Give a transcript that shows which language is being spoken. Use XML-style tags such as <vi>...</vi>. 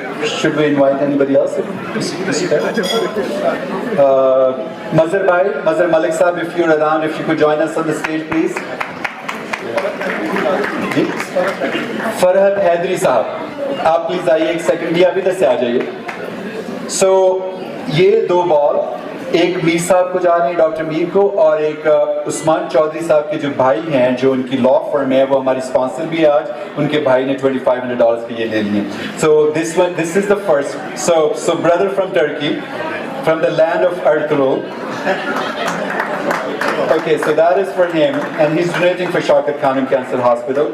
<en>Should we invite anybody else? Mazhar bhai, Mazhar Malik sahab, if you're around, if you could join us on the stage, please.</en> <hi>जी. फरहत हैदरी साहब, आप please आइए एक second, भी आप इधर से आ जाइए. So ये दो बॉल, एक मीर साहब को जा रही है, डॉक्टर मीर को, और एक उस्मान चौधरी साहब के जो भाई हैं, जो उनकी लॉ फर्म है, वो हमारी स्पॉन्सर भी है आज. उनके भाई ने $2,500 के ये ले लिए.</hi> <en>So this is the first. So brother from Turkey, from the land of Ertugrul. Okay, so that is for him, and he's donating for Shaukat Khanum Cancer Hospital.</en>